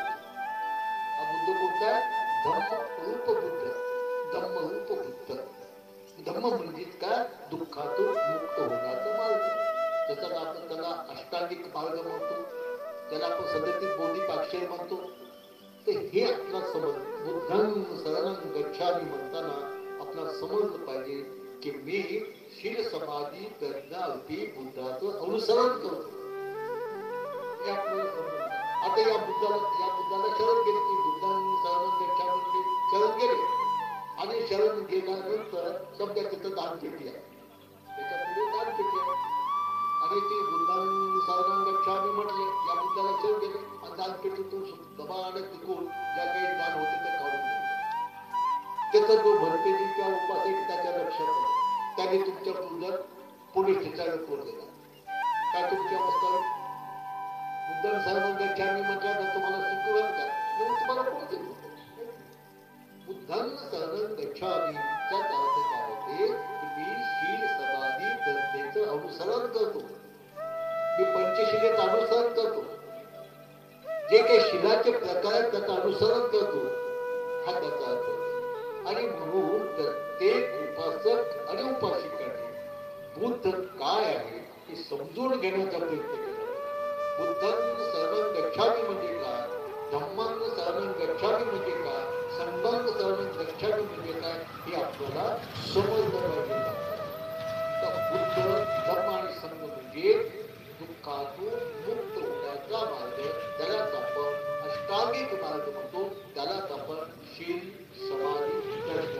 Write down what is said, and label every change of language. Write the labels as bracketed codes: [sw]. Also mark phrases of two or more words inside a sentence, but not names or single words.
[mr] हा बुद्ध कोणता आहे? धम्मरूप बुद्ध. धम्मरूप बुद्ध. धम्म म्हणजे काय? दुःखातून मुक्त होण्याचा मार्ग. त्याचा आपण त्याला अष्टांगिक मार्ग म्हणतो, त्याला आपण सदतीत बोधिपाक्षर म्हणतो. तर हे आपला समज [pi] बुद्धं शरणं गच्छामि [mr] म्हणताना आपल्याला समजलं पाहिजे की मी शील समाधी प्रज्ञारूपी बुद्धाचं अनुसरण करतो. हे आपल्याला समजलं. आता या बुद्धाला शरण गेले की [pi] बुद्धं शरणं गच्छामि [mr] म्हणजे शरण गेले, आणि शरण गेल्यानंतर समजा तिथं दानपेटी आहे, त्याच्या पुढे दानपेटी आहे, आणि ते [pi] बुद्धं शरणं गच्छामि [mr] म्हटले, या बुद्धाला शरण गेले आणि दानपेटीतून दबाने तिकून ज्या काही दान होते ते काढून घेतले. त्याचा जो भरपेटी किंवा उपासक त्याच्या लक्षात आलं, त्याने तुमच्या पूर्ण पोलीस ठिकाणी कोण दिला काय तुमच्या अवस्था? [pi] बुद्धं शरणं गच्छामि [mr] म्हटल्यानंतर तुम्हाला शिकवलं का? तुम्हाला कोण देतो? [pi] बुद्धं शरणं गच्छामीचा [mr] अर्थ काय होते की मी शील समाधी प्रज्ञेचं अनुसरण करतो, मी पंचशिलेचं अनुसरण करतो, जे काही शिलाचे प्रकार आहेत त्याचं अनुसरण करतो, हा त्याचा अर्थ होतो. आणि म्हणून प्रत्येक उपासक आणि उपासिकाने बुद्ध काय आहे हे समजून घेण्याचा प्रयत्न केला. [pi] बुद्धं शरणं गच्छामि [mr] म्हणजे काय, [pi] धम्मं शरणं गच्छामि [mr] म्हणजे काय, [pi] संघं शरणं गच्छामि [mr] म्हणजे काय, हे आपल्याला समजलं पाहिजे. तर बुद्ध, धम्म आणि संघ म्हणजे दुःखातून मुक्त होण्याचा मार्ग, त्यालाच आपण अष्टांगिक मार्ग म्हणतो, त्यालाच आपण शील समाधी प्रज्ञा.